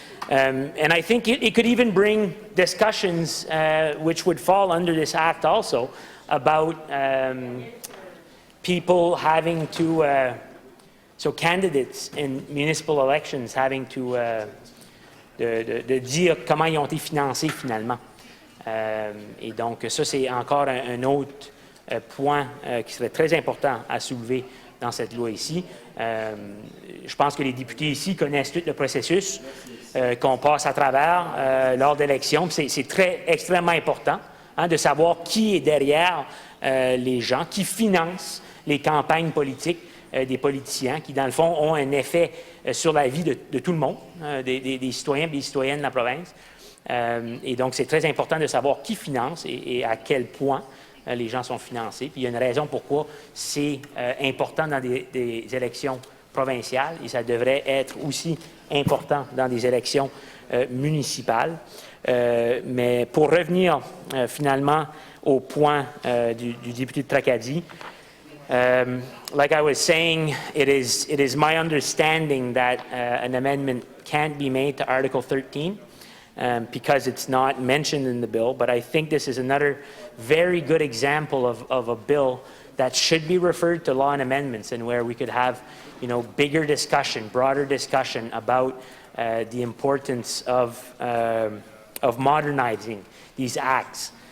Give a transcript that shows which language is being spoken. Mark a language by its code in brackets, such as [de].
[en] And I think it could even bring discussions which would fall under this act also about people having to, so candidates in municipal elections having to [fr] de dire comment ils ont été financés finalement. Et donc ça, c'est encore un autre point qui serait très important à soulever dans cette loi ici. Je pense que les députés ici connaissent tout le processus qu'on passe à travers lors d'élections. C'est extrêmement important de savoir qui est derrière les gens, qui financent les campagnes politiques des politiciens, qui dans le fond ont un effet sur la vie de tout le monde, des citoyens et des citoyennes de la province. Et donc c'est très important de savoir qui finance et à quel point les gens sont financés. Puis il y a une raison pourquoi c'est important dans des élections provinciales et ça devrait être aussi important dans des élections municipales. Mais pour revenir finalement au point du député de Tracadie, [en] like I was saying, it is my understanding that an amendment can't be made to Article 13 because it's not mentioned in the bill, but I think this is another very good example of a bill that should be referred to law and amendments and where we could have, you know, bigger discussion, broader discussion about the importance of modernizing these acts.